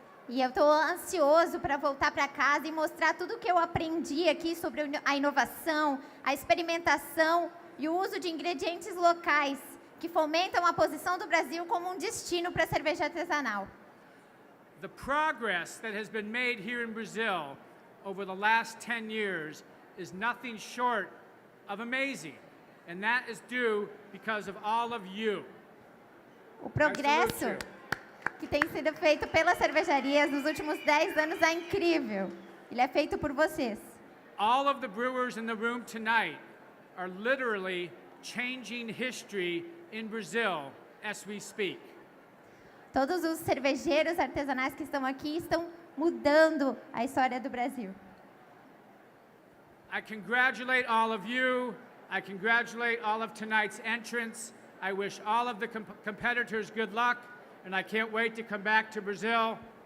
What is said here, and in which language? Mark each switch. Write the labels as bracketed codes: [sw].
[pt] E eu estou ansioso para voltar para casa e mostrar tudo o que eu aprendi aqui sobre a inovação, a experimentação e o uso de ingredientes locais que fomentam a posição do Brasil como um destino para a cerveja artesanal. [en] The progress that has been made here in Brazil over the last 10 years is nothing short of amazing, and that is due because of all of you. [pt] O progresso que tem sido feito pelas cervejarias nos últimos 10 anos é incrível. Ele é feito por vocês. [en] All of the brewers in the room tonight are literally changing history in Brazil as we speak. [pt] Todos os cervejeiros artesanais que estão aqui estão mudando a história do Brasil. [en] I congratulate all of you. I congratulate all of tonight's entrants. I wish all of the competitors good luck, and I can't wait to come back to Brazil.